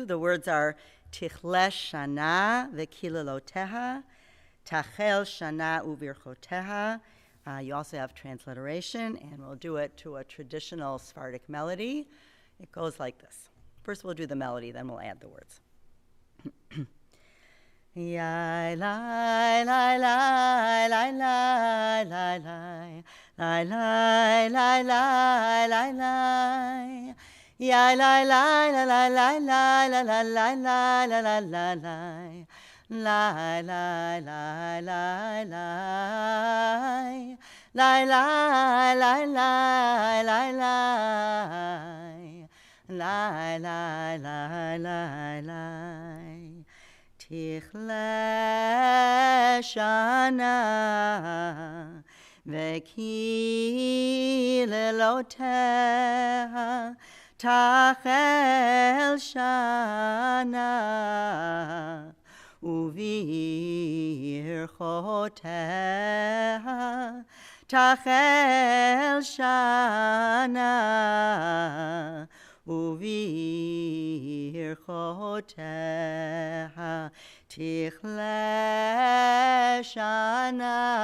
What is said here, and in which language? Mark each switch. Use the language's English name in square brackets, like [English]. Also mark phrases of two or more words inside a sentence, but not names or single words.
[English] The words are [Hebrew] תכלה שנה וקללותיה תחל שנה וברכותיה. [English] You also have transliteration, and we'll do it to a traditional Sephardic melody. It goes like this. First we'll do the melody, then we'll add the words. Yai lai lai lai lai lai lai lai lai lai lai lai lai lai. Yai lai lai lai lai lai lai lai lai lai lai lai lai lai. Lai lai lai lai lai. Lai lai lai lai lai lai. Lai lai lai lai lai. [Hebrew] תכלה שנה וקללותיה תחל שנה וברכותיה תחל שנה וברכותיה תכלה שנה